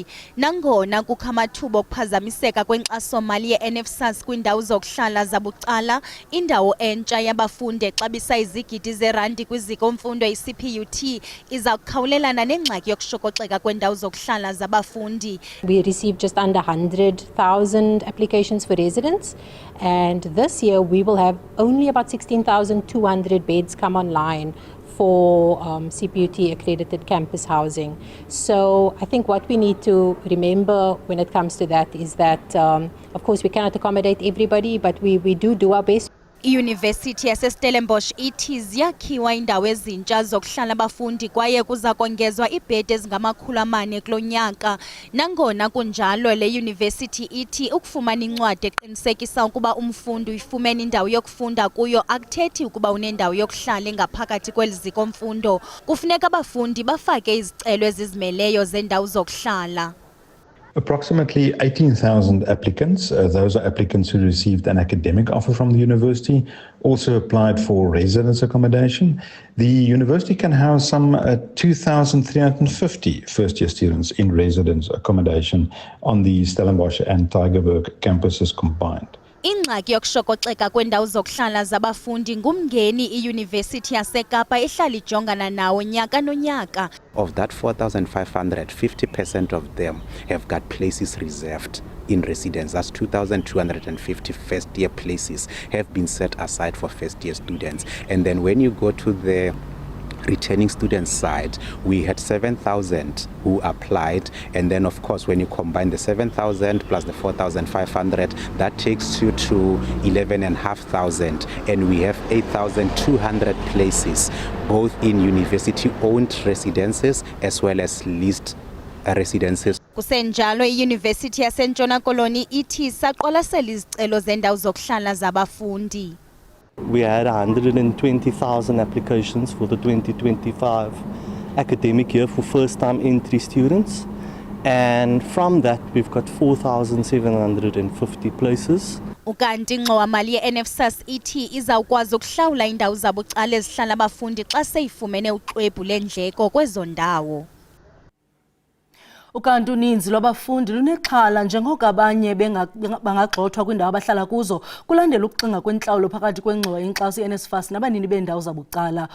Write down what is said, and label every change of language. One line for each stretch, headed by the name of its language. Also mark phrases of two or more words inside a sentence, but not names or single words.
Xhosa: Nangona kukho amathuba okuphazamiseka kwenkxaso-mali ye-NSFAS kwindawo zokuhlala zabucala, indawo entsha yabafundi exabisa izigidi zeerandi kwiziko-mfundo i-CPUT iza kukhawulelana nengxaki yokushokoxeka kwendawo zokuhlala zabafundi.
English: We received just under 100,000 applications for residents, and this year we will have only about 16,200 beds come online for CPUT accredited campus housing. So I think what we need to remember when it comes to that is that of course we cannot accommodate everybody, but we do our best.
Xhosa: Iyunivesithi yaseStellenbosch ithi ziyakhiwa indawo ezintsha zokuhlala abafundi kwaye kuza kongezwa iibhedi ezingama-400 kulo nyaka. Nangona kunjalo, le yunivesithi ithi ukufumana incwadi eqinisekisa ukuba umfundi uyifumene indawo yokufunda kuyo akuthethi ukuba unendawo yokuhlala engaphakathi kweli ziko-mfundo. Kufuneka abafundi bafake izicelo ezizimeleyo zendawo zokuhlala.
English: Approximately 18,000 applicants. Those are applicants who received an academic offer from the university, also applied for residence accommodation. The university can house some 2,350 first-year students in residence accommodation on the Stellenbosch and Tygerberg campuses combined.
Xhosa: Ingxaki yokushokoxeka kwendawo zokuhlala zabafundi ngumngeni iyunivesithi yaseKapa ehlala ijongana nawo nyaka nonyaka.
English: Of that 4,500, 50% of them have got places reserved in residence. That's 2,250 first-year places have been set aside for first-year students. And then when you go to the returning students side, we had 7,000 who applied, and then of course when you combine the 7,000 plus the 4,500, that takes you to 11,500, and we have 8,200 places, both in university-owned residences as well as leased residences.
Xhosa: Kusenjalo iyunivesithi yaseNtshona Koloni ithi saqwalasela izicelo zendawo zokuhlala zabafundi.
English: We had 120,000 applications for the 2025 academic year for first-time entry students, and from that we've got 4,750 places.
Xhosa: Ukanti ingxowa-mali ye-NSFAS ithi izawukwazi ukuhlawula indawo zabucala ezihlala abafundi xa seyifumene uxwebhu lendleko kwezo ndawo. Ukanti uninzi lwabafundi lunexhala njengoko abanye bangagxothwa kwindawo abahlala kuzo kulandela ukuxinga kwentlawulo phakathi kwengxowa yenkxaso ye-NSFAS nabanini beendawo zabucala.